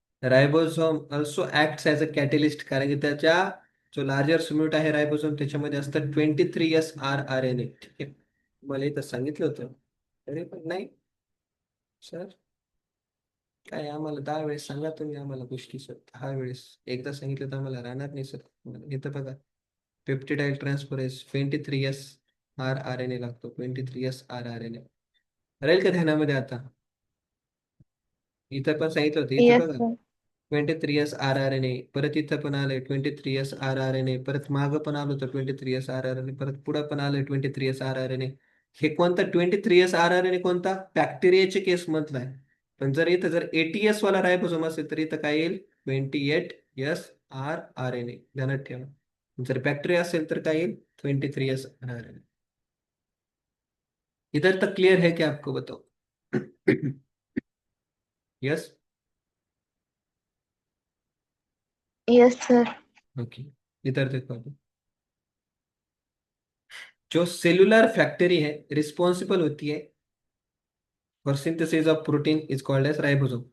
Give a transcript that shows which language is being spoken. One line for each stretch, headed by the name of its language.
English: ribosome also act as a catalyst,
Marathi: कारण की त्याच्या जो लार्जर युनिट आहे रायबोसोम त्याच्यामध्ये असतं 23 SRRNA. ठीक आहे, मला इथं सांगितलं होतं. अरे पण नाही सर, काय आम्हाला 10 वेळेस सांगा तुम्ही आम्हाला गोष्टी सर, 10 वेळेस एकदा सांगितलं तर आम्हाला राहणार नाही सर. इथं बघा, पेप्टिडाइल ट्रान्सफरेज 23 SRRNA लागतो, 23 SRRNA. राहील का ध्यानामध्ये आता? इथं पण सांगितलं होतं, इथं
English: Yes,
Marathi: बघा.
English: sir.
Marathi: 23 SRRNA, परत इथं पण आलंय 23 SRRNA, परत मागं पण आलं होतं 23 SRRNA, परत पुढं पण आलंय 23 SRRNA. हे कोणता 23 SRRNA, कोणता बॅक्टेरियाच्या केस मधला आहे. पण जर इथं जर ATS वाला रायबोसोम असेल तर इथं काय येईल? 28 SRRNA. ध्यानात ठेवा. जर बॅक्टेरिया असेल तर काय येईल? 23 SRRNA.
Hindi: इधर तक क्लियर है क्या आपको, बताओ?
English: Yes. Yes, sir.
Hindi: ओके, इधर देखो अभी. जो सेलुलर फैक्ट्री है, रिस्पॉन्सिबल होती है
English: for synthesis of protein,
Hindi: is called as ribosome.